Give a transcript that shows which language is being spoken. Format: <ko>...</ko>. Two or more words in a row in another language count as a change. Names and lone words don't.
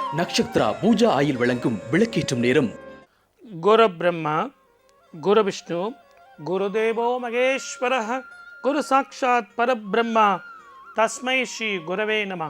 <ta>நக்ஷத்ரா பூஜா ஆயில் வழங்கும் விளக்கேற்றும் நேரம்.</ta> <sa>गुरु ब्रह्मा गुरु विष्णु गुरुदेवो महेश्वरः गुरु साक्षात् परब्रह्मा तस्मै श्री गुरवे नमः.</sa>